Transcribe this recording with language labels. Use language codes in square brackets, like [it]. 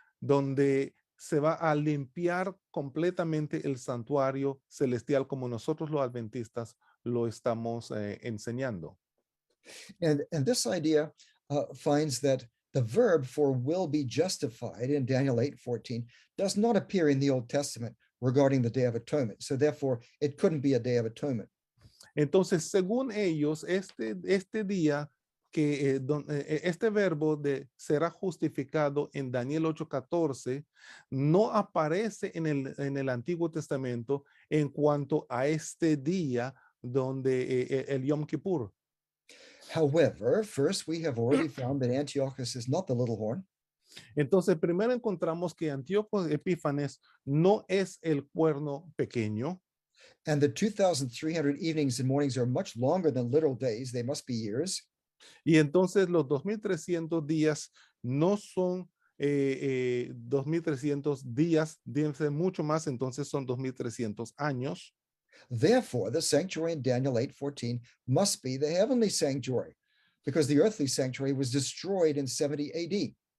[es] Donde se va a limpiar completamente el santuario celestial como nosotros los adventistas lo estamos enseñando. [en] And this idea finds that the verb for will be justified in Daniel 8:14 does not appear in the Old Testament regarding the Day of Atonement. So therefore, it couldn't be a Day of Atonement. [es] Entonces, según ellos, este día este verbo de será justificado en Daniel 8:14 no aparece en el Antiguo Testamento en cuanto a este día donde el Yom Kippur. [en] However, first, we have already found that Antiochus is not the little horn. [es] Entonces, primero encontramos que Antíoco Epífanes no es el cuerno pequeño. [en] And the 2,300 evenings and mornings are much longer than literal days. They must be years. [es] Y entonces los 2,300 días no son 2,300 días, deben ser mucho más, entonces son 2,300 años. [en] Therefore, the sanctuary in Daniel 8:14 must be the heavenly sanctuary, because the earthly sanctuary was destroyed in 70 AD.